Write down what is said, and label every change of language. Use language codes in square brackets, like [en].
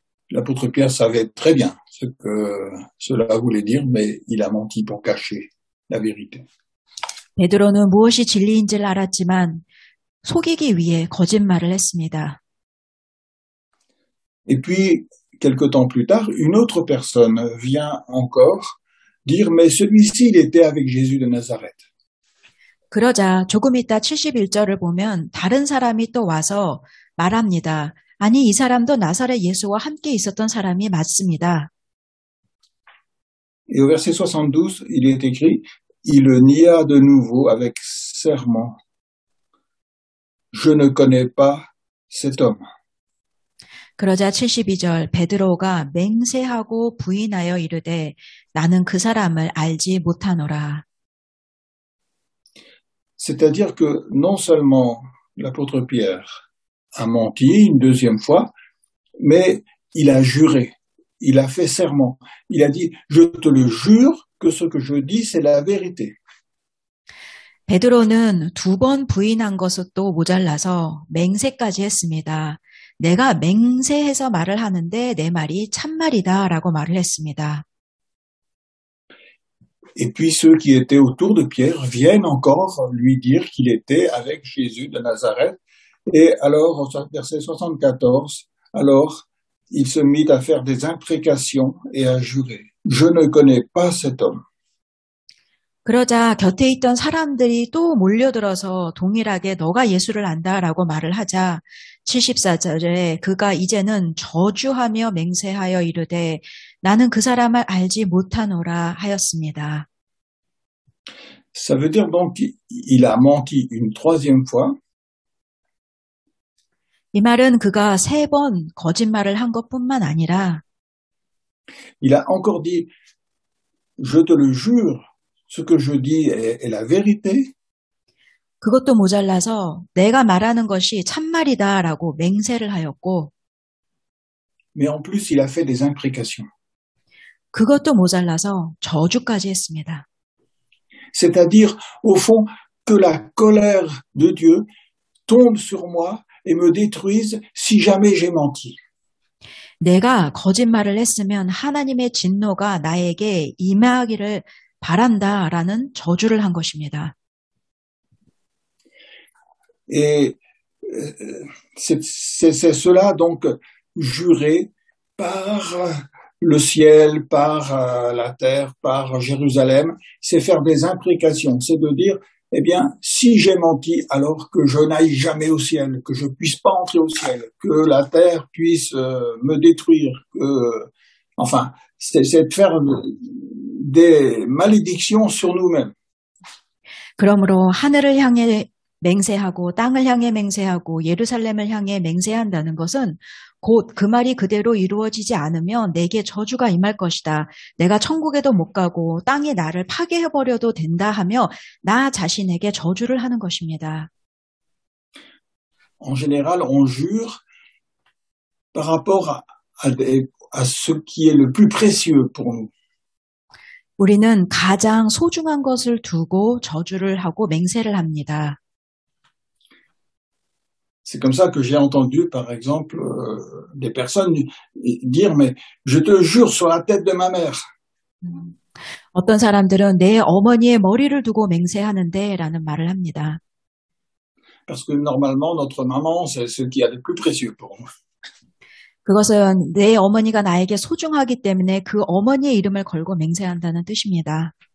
[fr] L'apôtre Pierre savait très bien ce que cela voulait dire, mais il a menti pour cacher la vérité. [ko] 베드로는 무엇이 진리인지를 알았지만 속이기 위해 거짓말을 했습니다. [fr] Et puis, quelque temps plus tard, une autre personne vient encore dire, mais celui-ci, il était avec Jésus de Nazareth. [ko] 그러자 조금 있다 71절을 보면 다른 사람이 또 와서 말합니다. 아니, 이 사람도 나사렛 예수와 함께 있었던 사람이 맞습니다. [fr] Et au verset 72, il est écrit, il le nia de nouveau avec serment. Je ne connais pas cet homme. [ko] 그러자 72절 베드로가 맹세하고 부인하여 이르되 나는 그 사람을 알지 못하노라. [fr] C'est-à-dire que non seulement l'apôtre Pierre a menti une deuxième fois, mais il a juré, il a fait serment. Il a dit, je te le jure que ce que je dis, c'est la vérité. [ko] 베드로는 2번 부인한 것도 모자라서 맹세까지 했습니다. 내가 맹세해서 말을 하는데 내 말이 참말이다 라고 말을 했습니다. [fr] Et puis ceux qui étaient autour de Pierre viennent encore lui dire qu'il était avec Jésus de Nazareth. Et alors, au verset 74, alors il se mit à faire des imprécations et à jurer. Je ne connais pas cet homme. [ko] 그러자 곁에 있던 사람들이 또 몰려들어서 동일하게 너가 예수를 안다라고 말을 하자 74절에 그가 이제는 저주하며 맹세하여 이르되 나는 그 사람을 알지 못하노라 하였습니다. [fr] Ça veut dire donc qu'il a menti une troisième fois. [ko] 이 말은 그가 3번 거짓말을 한 것뿐만 아니라 [fr] Il a encore dit, je te le jure, ce que je dis est la vérité. [ko] 그것도 모자라서 내가 말하는 것이 참말이다라고 맹세를 하였고 [fr] Mais en plus, il a fait des imprécations. [ko] 그것도 모자라서 저주까지 했습니다. [fr] C'est-à-dire, au fond, que la colère de Dieu tombe sur moi et me détruise si jamais j'ai menti. [ko] 내가 거짓말을 했으면 하나님의 진노가 나에게 임하기를 바란다라는 저주를 한 것입니다. [fr] Et c'est cela donc juré par le ciel, par la terre, par Jérusalem, c'est faire des imprécations, c'est de dire, eh bien, si j'ai menti, alors que je n'aille jamais au ciel, que je puisse pas entrer au ciel, que la terre puisse me détruire, enfin, c'est de faire des malédictions sur nous-mêmes. [ko] 그러므로 하늘을 향해 맹세하고 땅을 향해 맹세하고 예루살렘을 향해 맹세한다는 것은 곧 그 말이 그대로 이루어지지 않으면 내게 저주가 임할 것이다. 내가 천국에도 못 가고 땅이 나를 파괴해버려도 된다 하며 나 자신에게 저주를 하는 것입니다. [fr] En général, on jure par rapport à ce qui est le plus précieux pour nous. [ko] 우리는 가장 소중한 것을 두고 저주를 하고 맹세를 합니다. [fr] C'est comme ça que j'ai entendu, par exemple, des personnes dire, mais je te jure sur la tête de ma mère. [ko] 어떤 사람들은 내 어머니의 머리를 두고 맹세하는데 라는 말을 합니다. [fr] Parce que normalement, notre maman, c'est ce qui est le plus précieux pour nous. [ko] 그것은 내 어머니가 나에게 소중하기 때문에 그 어머니의 이름을 걸고 맹세한다는 뜻입니다.